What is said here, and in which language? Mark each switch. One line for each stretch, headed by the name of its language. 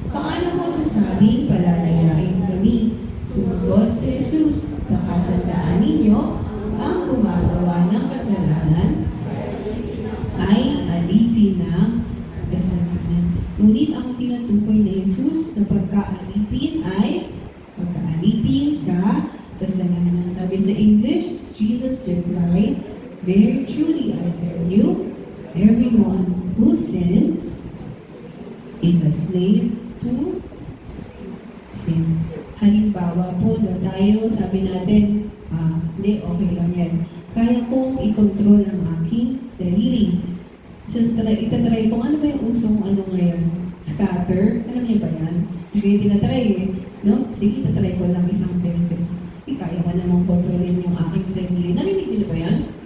Filipino: Paano mo sasabing palalayain kami? Sumagot si Jesus, pakatandaan ninyo ang gumagawa ng kasalanan ay alipin ng kasalanan. Ngunit ang tinutukoy ni Jesus na pagkaalipin ay pagkaalipin sa kasalanan. Sabi sa
English: English, Jesus replied, very truly I tell you, everyone who sins is a slave to sin.
Filipino: Halimbawa po na tayo, sabi natin, hindi, okay lang yan. Kaya kong i-control ang aking sarili. So, itatry kung ano ba yung usong ano ngayon? Scatter? Alam niyo ba yan? Hindi ko yung tinatry eh. No? Sige, itatry ko lang isang beses. Kaya ko namang kontrolin yung aking sarili. Narinig niyo na ba yan?